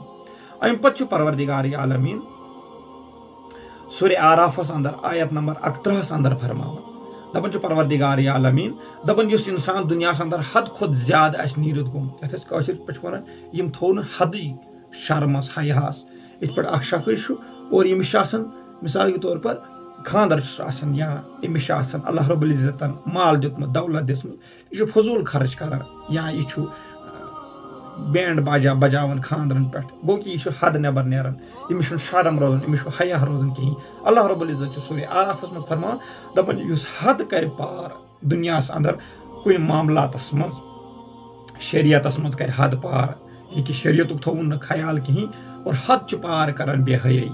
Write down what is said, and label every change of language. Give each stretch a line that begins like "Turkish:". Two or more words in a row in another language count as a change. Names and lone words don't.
Kashmiri: امہِ پتہٕ چھُ پروردگار عالمیٖن سورہ آرافس اندر آیت نمبر 31 اندر فرماوان دپان چھُ پروردگار عالمیٖن دپان یُس انسان دُنیاہس اندر حد کھۄتہٕ زیادٕ آسہِ نیٖرِتھ گوٚمُت، یتھ أسۍ کٲشِر پٲٹھۍ چھِ ونان یِم تھوٚو نہٕ حدٕے شرمس حیاہس. یِتھ پٲٹھۍ اکھ شخص چھُ اور ییٚمِس چھُ آسان
Urdu: مثال کے طور پر
Kashmiri: خاندر چھُس آسان یا أمِس چھُ آسان اللہ رب العزتن مال دیُتمُت، دولت دِژمٕژ، یہِ چھُ فضوٗل خرٕچ کران یا یہِ چھُ
Urdu: بینڈ باجا
Kashmiri: بجاوان خاندرن پٮ۪ٹھ. گوٚو کہِ یہِ چھُ حد نٮ۪بر نیران، أمِس چھُنہٕ شرم روزان، أمِس چھُ حیا روزان کِہینۍ. اللہ رب العزت چھُ سورہ آرافس منٛز فرماوان دپان یُس حد کرِ پار دُنیاہس اندر کُنہِ معاملاتس منٛز، شریعتس منٛز کرِ حد پار، یہِ کہِ شریعتُک تھووُن نہٕ خیال کِہینۍ اور حد چھُ پار کران بے حیٲیی.